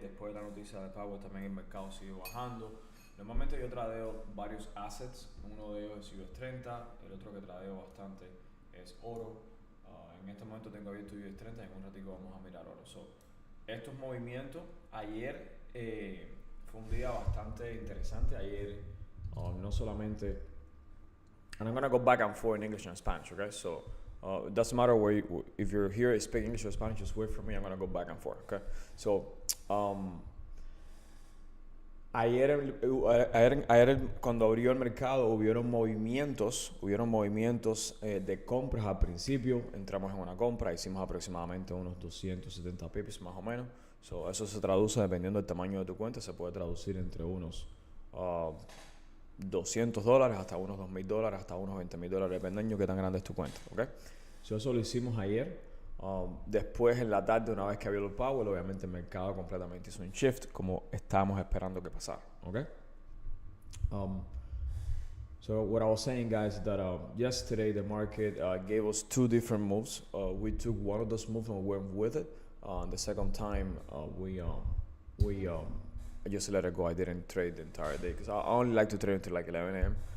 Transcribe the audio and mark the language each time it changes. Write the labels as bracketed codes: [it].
[es] Después de la noticia de pagos también el mercado sigue bajando. Normalmente yo tradeo varios assets. Uno de ellos es US 30, el otro que tradeo bastante es oro. En este momento tengo abierto US 30 y en un ratito vamos a mirar oro. So, estos movimientos, ayer fue un día bastante interesante. Ayer no solamente, [en] and I'm going to go back and forth in English and Spanish, okay? So it doesn't matter where if you're here speaking English or Spanish, just wait for me. I'm going to go back and forth, okay? [es] So ayer cuando abrió el mercado hubieron movimientos de compras al principio. Entramos en una compra, hicimos aproximadamente unos 270 pips más o menos. So, eso se traduce, dependiendo del tamaño de tu cuenta, se puede traducir entre unos $200 hasta unos $2,000, hasta unos $20,000, dependiendo de qué tan grande es tu cuenta, ¿ok? So, eso lo hicimos ayer. Después, en la tarde, una vez que abrió el Powell, obviamente el mercado completamente hizo un shift, como estábamos esperando que pasara, ¿ok? [en] So what I was saying, guys, is that yesterday the market gave us two different moves. We took one of those moves and went with it. The second time, I just let it go. I didn't trade the entire day because I only like to trade until like 11 a.m.